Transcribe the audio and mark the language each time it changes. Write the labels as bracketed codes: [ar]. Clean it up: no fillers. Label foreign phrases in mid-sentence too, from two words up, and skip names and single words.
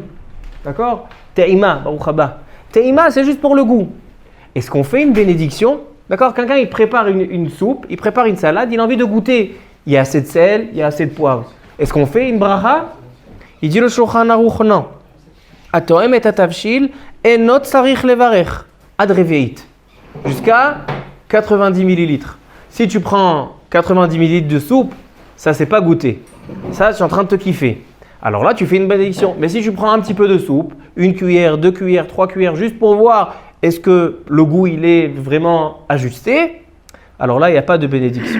[fr] D'accord? Te'ima, [he] ברוך הבא. [fr] Te'ima, c'est juste pour le goût. Est-ce qu'on fait une bénédiction? D'accord? Quelqu'un, il prépare une soupe, il prépare une salade, il a envie de goûter. Il y a assez de sel, il y a assez de poivre. Est-ce qu'on fait une bracha? Il dit le Shulchan Aruch, non. [he] הטועם את התבשיל אינו צריך לברך עד רביעית. [fr] Jusqu'à 90 millilitres. Si tu prends 90 millilitres de soupe, ça c'est pas goûté. Ça, tu es en train de te kiffer. Alors là, tu fais une bénédiction. Mais si tu prends un petit peu de soupe, 1 cuillère, 2 cuillères, 3 cuillères, juste pour voir est-ce que le goût il est vraiment ajusté, alors là, il n'y a pas de bénédiction.